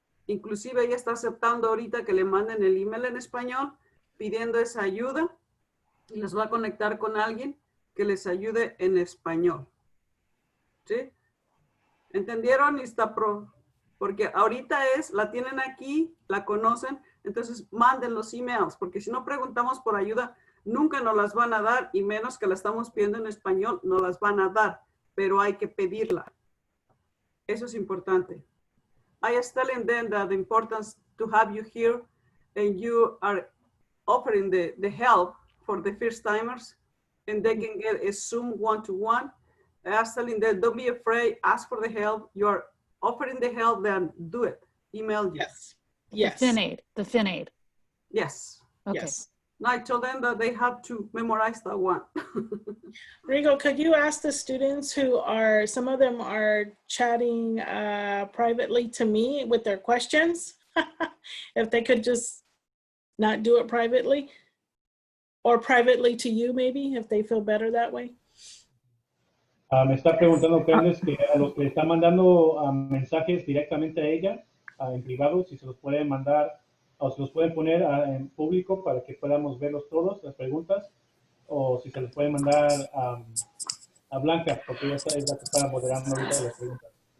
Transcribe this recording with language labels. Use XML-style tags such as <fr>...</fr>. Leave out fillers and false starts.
<es>Inclusive ella está aceptando ahorita que le manden el email en español, pidiendo esa ayuda, y les va a conectar con alguien que les ayude en español. ¿Sí? ¿Entendieron? Porque ahorita la tienen aquí, la conocen, entonces manden los emails, porque si no preguntamos por ayuda, nunca nos las van a dar, y menos que la estamos pidiendo en español, no las van a dar, pero hay que pedirla. Eso es importante.</es> <en>I was telling them that the importance to have you here, and you are offering the help for the first timers, and they can get a Zoom one-to-one. I was telling them, don't be afraid, ask for the help. You are offering the help, then do it. Email you. Yes. Yes. The FinAid. Yes. Okay. Yes. And I told them that they have to memorize that one. Rigo, could you ask the students some of them are chatting privately to me with their questions, if they could just not do it privately, or privately to you maybe, if they feel better that way?</en> <es>Me está preguntando Candace que a los que le están mandando mensajes directamente a ella, en privado, si se los pueden mandar o se los pueden poner en público para que podamos verlos todos, las preguntas, o si se los pueden mandar a Blanca, porque ella es la que está moderando ahorita las preguntas.</es>